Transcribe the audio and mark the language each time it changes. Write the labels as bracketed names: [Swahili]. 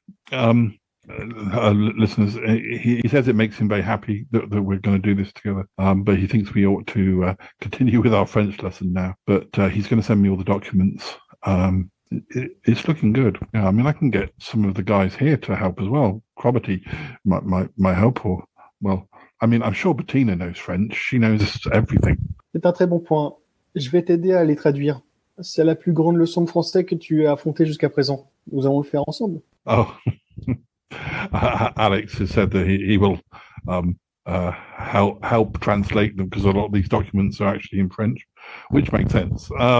[English] Listeners, he says it makes him very happy that we're going to do this together, but he thinks we ought to continue with our French lesson now. But he's going to send me all the documents. It's looking good. Yeah, I mean, I can get some of the guys here to help as well. Croberty might help, or, well, I mean, I'm sure Bettina knows French. She knows everything. [French] C'est un très bon point. Je vais t'aider à les traduire. C'est la plus grande leçon de français que tu as affrontée jusqu'à présent. Nous allons le faire ensemble. [English] Oh, Alex has said that he will help translate them, because a lot of these documents are actually in French, which makes sense.